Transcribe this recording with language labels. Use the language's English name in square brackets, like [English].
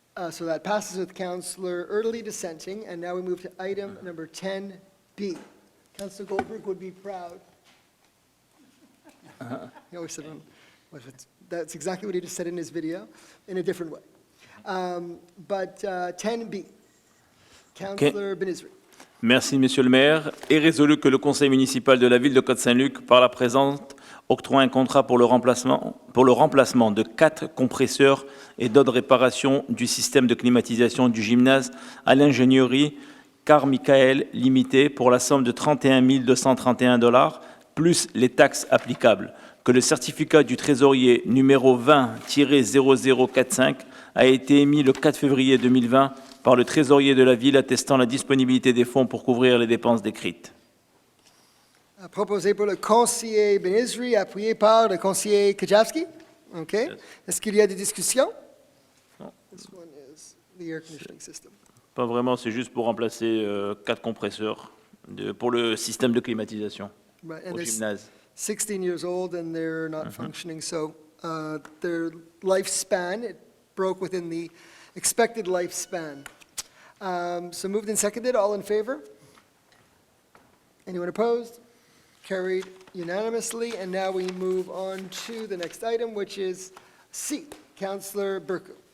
[English] So that passes with Councillor Erdely dissenting, and now we move to item number 10B. Councillor Goldberg would be proud. He always said, that's exactly what he just said in his video, in a different way. But 10B, Councillor Benizri. [French] Merci, Monsieur le maire. Est résolu que le conseil municipal de la ville de Côte Saint-Luc, par la présente, octroie un contrat pour le remplacement de 4 compresseurs et d'autres réparations du système de climatisation du gymnase à l'ingénierie Carmichael Limité pour la somme de 31 231 $, plus les taxes applicables. Que le certificat du trésorier numéro 20-0045 a été émis le 4 février 2020 par le trésorier de la ville attestant la disponibilité des fonds pour couvrir les dépenses décrites. Proposé pour le conseiller Benizri, appuyé par le conseiller Kajowski. OK. Est-ce qu'il y a des discussions? Non. [English] This one is the air conditioning system. [French] Pas vraiment, c'est juste pour remplacer 4 compresseurs pour le système de climatisation [English] Right, and [French] au [English] they're [French] gymnase. [English] 16 years old and they're not functioning, so their lifespan, it broke within the expected lifespan. So moved and seconded, all in favor? Anyone opposed? Carried unanimously, and now we move on to the next item, which is C, Councillor Burku.